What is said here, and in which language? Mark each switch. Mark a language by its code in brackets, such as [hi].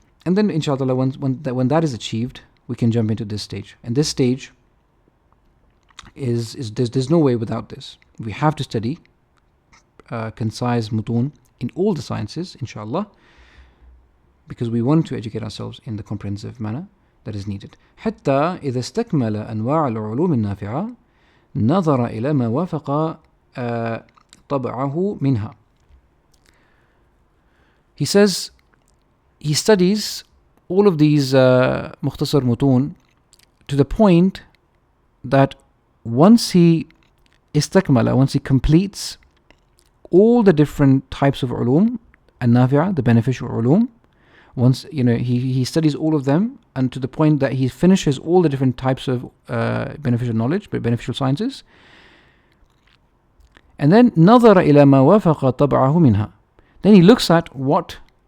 [en] And then inshallah, when that is achieved, we can jump into this stage. And this stage is there's no way without this. We have to study concise mutun in all the sciences, inshallah, because we want to educate ourselves in the comprehensive manner that is needed. [ar] حتى إذا استكمل أنواع العلوم النافعة نظر إلى ما وافق طبعه منها. [en] He says he studies all of these mukhtasar mutun to the point that once he completes all the different types of ulum an-nafi'ah, the beneficial ulum, once he studies all of them, and to the point that he finishes all the different types of beneficial knowledge, beneficial sciences, and then [ar] نظر إلى ما وافق طبعه منها. [en] Then he looks at what